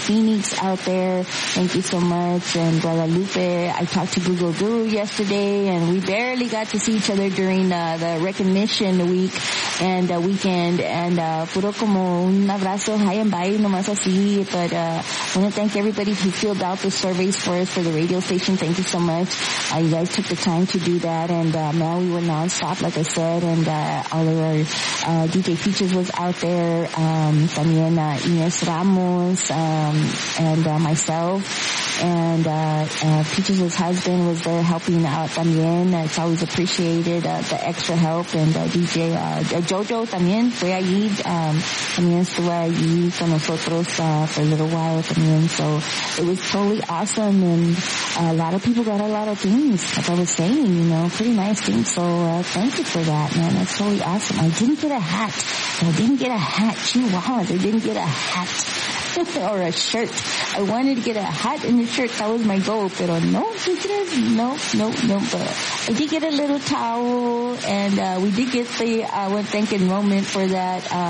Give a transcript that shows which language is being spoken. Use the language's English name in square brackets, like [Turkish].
[English] Phoenix out there, thank you so much. And Guadalupe, I talked to Google Guru yesterday, and we barely got to see each other during the recognition week and weekend. [Spanish] And puro como un abrazo, [English] hi and bye, [Spanish] nomás así. [English] But I want to thank everybody who filled out the surveys for us for the radio station. Thank you so much. You guys took the time to do that. And man, we were nonstop, like I said. And all of our DJ Features was out there, también Ines Ramos, and myself, and Peaches' husband was there helping out también. It's always appreciated, the extra help. [Spanish] And DJ Jojo también fue allí, también estuvo allí con nosotros [English] for a little while [Spanish] también. [English] So it was totally awesome, and a lot of people got a lot of things, like I was saying, you know, pretty nice things. So thank you for that, man. That's totally awesome. I didn't get a hat. Chihuahuas, I didn't get a hat or a shirt. I wanted to get a hat and a shirt. That was my goal. But no. But I did get a little towel, and we did get the, I want to thank enrollment for that.